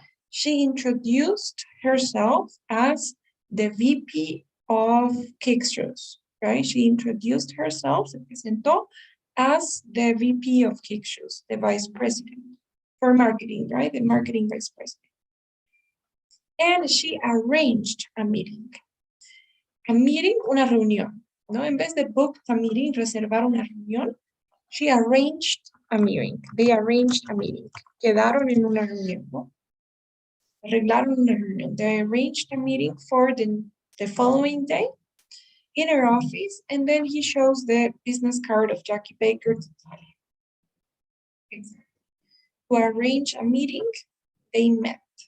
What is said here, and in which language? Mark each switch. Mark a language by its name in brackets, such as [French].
[English] She introduced herself as the VP of Kick Shoes, right? She introduced herself, [Spanish] se presentó [English] as the VP of Kick Shoes, the vice president for marketing, right? The marketing vice president. And she arranged a meeting. A meeting, [Spanish] una reunión, ¿no? En vez de [English] book a meeting, [Spanish] reservar una reunión, [English] she arranged a meeting. They arranged a meeting. [Spanish] Quedaron en una reunión, ¿no? Arreglaron una reunión. [English] They arranged a meeting for the following day in her office, and then he shows the business card of Jackie Baker to Talia. Exactly. To arrange a meeting, they met.